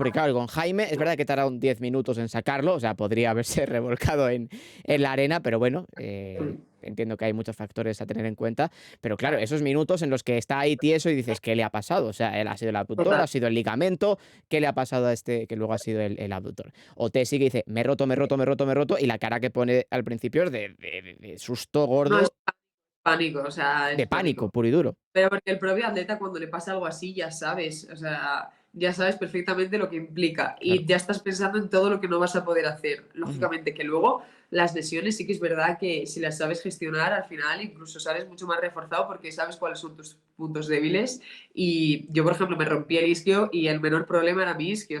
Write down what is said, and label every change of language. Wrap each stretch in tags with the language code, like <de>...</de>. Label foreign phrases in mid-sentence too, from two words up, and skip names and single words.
<es>Porque claro, con Jaime es verdad que tardaron 10 minutos en sacarlo, o sea, podría haberse revolcado en la arena, pero bueno, entiendo que hay muchos factores a tener en cuenta, pero claro, esos minutos en los que está ahí tieso y dices, ¿qué le ha pasado? O sea, él ha sido el abductor, total. ha sido el ligamento, ¿qué le ha pasado a este que luego ha sido el abductor? O Tessie que dice, me he roto, me he roto, me he roto, me he roto, y la cara que pone al principio es de susto No es gordo, pánico, o sea, es de pánico, pánico. puro y duro. Pero porque el propio atleta cuando le pasa algo así ya sabes, o sea, ya sabes perfectamente lo que implica Claro. y ya estás pensando en todo lo que no vas a poder hacer. Ujú. Lógicamente que luego las lesiones sí que es verdad que si las sabes gestionar al final incluso sales mucho más reforzado porque sabes cuáles son tus puntos débiles y yo por ejemplo me rompí el isquio y el menor problema era mi isquio, ¿sabes?</es>